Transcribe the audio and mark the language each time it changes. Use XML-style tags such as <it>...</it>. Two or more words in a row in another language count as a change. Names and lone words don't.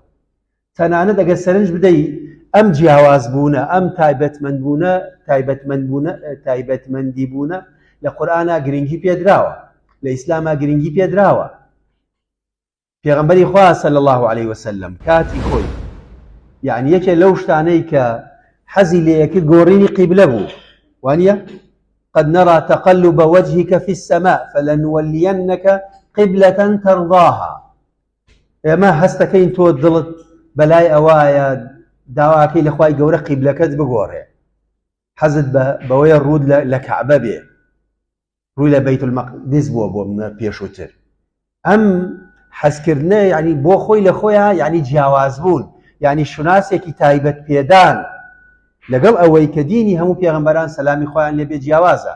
<ckb>تەنانەت ئەگەر سەرنج بدەی ئەم جیاواز بوونە، ئەم تایبەتمەندی بوونە لە قورئانە گرنگی پێدراوە، لە ئیسلامە گرنگی پێدراوە. پێغەمبەری خوا</ckb> <ar>صلی الله علیه وسلم</ar> <ckb>کاتی خۆی، یعنی یەکێ لەو شتانەی کە حەزی لێ کرد گۆڕینی قیبلە بوو، وانییە؟</ckb> <ar>قد نرى تقلب وجهك في السماء فلنولينك قبلة ترضاها.</ar> <ckb>ئێمە هەستەکەین تۆ دڵت بەلای ئەوایە داواکەی لە خوای گەورە قیبلەکەت بگۆڕێ، حەزت بەوەیە ڕوود لە کەعبە بێ، ڕووی لە بەیت المەقدس بووە بۆ پێشووتر. ئەم حەزکردنە یعنی بۆ خۆی لە خۆیان یعنی جیاواز بوون، یعنی شوناسێکی تایبەت پێدان لەگەڵ ئەوەی کە دینی هەموو پێغەمبەران سەلامی خۆیان لێبێ جیاوازە.</ckb>